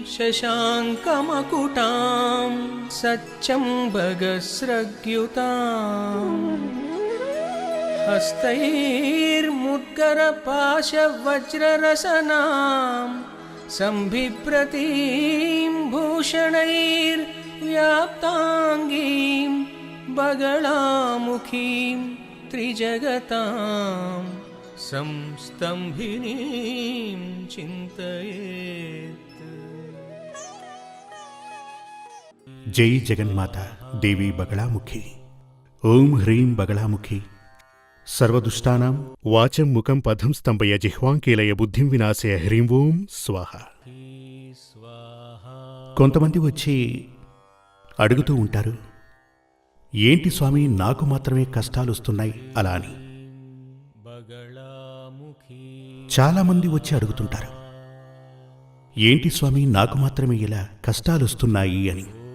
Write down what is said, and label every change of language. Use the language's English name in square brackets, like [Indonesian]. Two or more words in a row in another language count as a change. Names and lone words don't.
[Sanskrit] शशाङ्कमकुटां सच्चम्बगस्रग्युतां हस्तैर्मुद्गरपाशवज्ररसनां संबिभ्रतीं भूषणैर्व्याप्ताङ्गीं बगलामुखीं त्रिजगतां संस्तंभिनीं चिन्तयेत्। जय जगन्माता देवी बगलामुखी। ओं ह्रीं बगलामुखी। सर्वदुष्टानां वाचं मुखं पदं स्तंभय जिह्वांकीलय बुद्धिं विनाशय హ్రీం ఓం స్వాహ. [Telugu] కొంతమంది వచ్చి అడుగుతూ ఉంటారు, ఏంటి స్వామి నాకు మాత్రమే కష్టాలు వస్తున్నాయి అలా అని. చాలామంది వచ్చి అడుగుతుంటారు, ఏంటి స్వామి నాకు మాత్రమే ఇలా కష్టాలు వస్తున్నాయి అని.